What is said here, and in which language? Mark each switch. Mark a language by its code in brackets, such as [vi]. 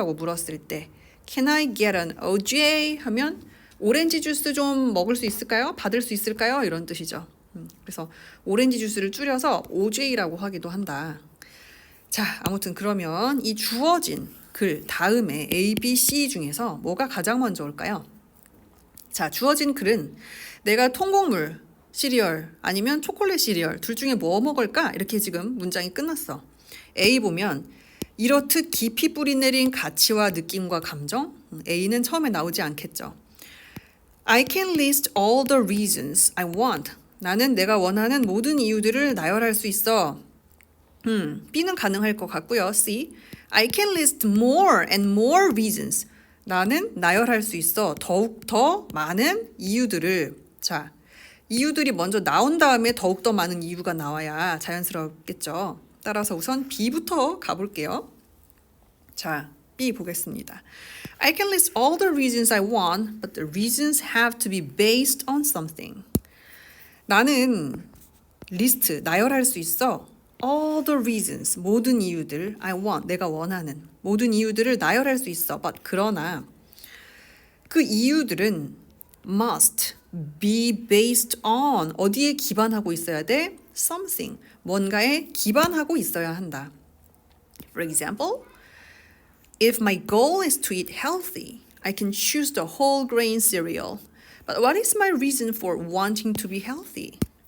[ko] 라고 물었을 때 [en] Can I get an OJ? [ko] 하면 오렌지 주스 좀 먹을 수 있을까요? 받을 수 있을까요? 이런 뜻이죠. 그래서 오렌지 주스를 줄여서 OJ라고 하기도 한다. 자, 아무튼 그러면 이 주어진 글 다음에 A, B, C 중에서 뭐가 가장 먼저 올까요? 자, 주어진 글은 내가 통곡물 시리얼 아니면 초콜릿 시리얼 둘 중에 뭐 먹을까? 이렇게 지금 문장이 끝났어. A 보면 이렇듯 깊이 뿌리내린 가치와 느낌과 감정. A는 처음에 나오지 않겠죠. [en] I can list all the reasons I want. [ko] 나는 내가 원하는 모든 이유들을 나열할 수 있어. B는 가능할 것 같고요. C. [en] I can list more and more reasons. [ko] 나는 나열할 수 있어. 더욱 더 많은 이유들을. 자, 이유들이 먼저 나온 다음에 더욱 더 많은 이유가 나와야 자연스럽겠죠. 따라서 우선 B부터 가볼게요. 자, B 보겠습니다. [en] I can list all the reasons I want, but the reasons have to be based on something. [ko] 나는 리스트, 나열할 수 있어. [en] All the reasons, [ko] 모든 이유들, [en] I want, [ko] 내가 원하는 모든 이유들을 나열할 수 있어. [en] But [ko] 그러나 그 이유들은 [en] must be based on, [ko] 어디에 기반하고 있어야 돼? [en] Something, [ko] 뭔가에 기반하고 있어야 한다. [en] For example, if my goal is to eat healthy, I can choose the whole grain cereal. But what is my reason for wanting to be healthy?